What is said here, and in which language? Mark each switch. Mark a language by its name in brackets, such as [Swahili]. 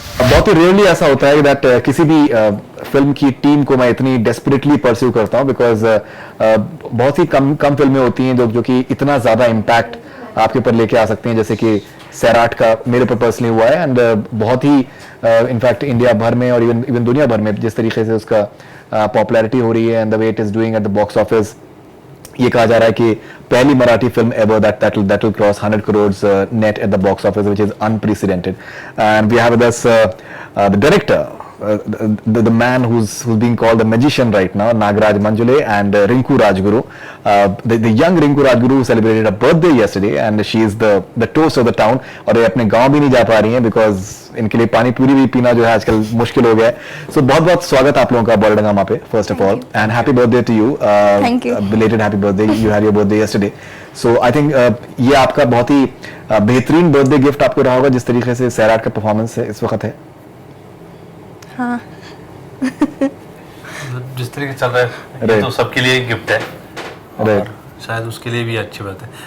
[Hindi] बहुत ही रेयरली ऐसा होता है दैट किसी भी फिल्म की टीम को मैं इतनी डेस्परेटली परस्यू करता हूं बिकॉज बहुत ही कम कम फिल्में होती हैं जो कि इतना ज्यादा इम्पैक्ट आपके ऊपर लेके आ सकती हैं, जैसे कि सैराट का मेरे ऊपर पर्सनली हुआ है. एंड बहुत ही इनफैक्ट इंडिया भर में और इवन दुनिया भर में जिस तरीके से उसका पॉपुलैरिटी हो रही है [English] and the way it is doing at the box office, [Hindi] ये कहा जा रहा है कि पहली Marathi film [English] Ever that will cross 100 crores net at the box office, which is unprecedented. And we have with us the director, the man who's being called the magician right now, Nagaraj Manjule, and Rinku Rajguru, the young Rinku Rajguru who celebrated her birthday yesterday, and she is the toast of the town. [Hindi] और ये अपने गांव भी नहीं जा पा रही हैं [English] because [Hindi] इनके लिए पानी पूरी भी पीना जो है आजकल मुश्किल हो गया है. So बहुत बहुत स्वागत आप लोगों का बॉलीवुड हंगामा पे [English] first of all, and happy birthday to you. Thank you. Belated happy birthday. You had your birthday yesterday. So I think [Hindi] ये आपका बहुत ही बेहतरीन बर्थडे गिफ्ट आपको रहा होगा जिस तरीके से सैराट का परफॉर्मेंस है इस वक्त है. हाँ. जिस तरीके से चल रहा है ये तो सबके लिए गिफ्ट है और शायद उसके लिए भी अच्छी बात है.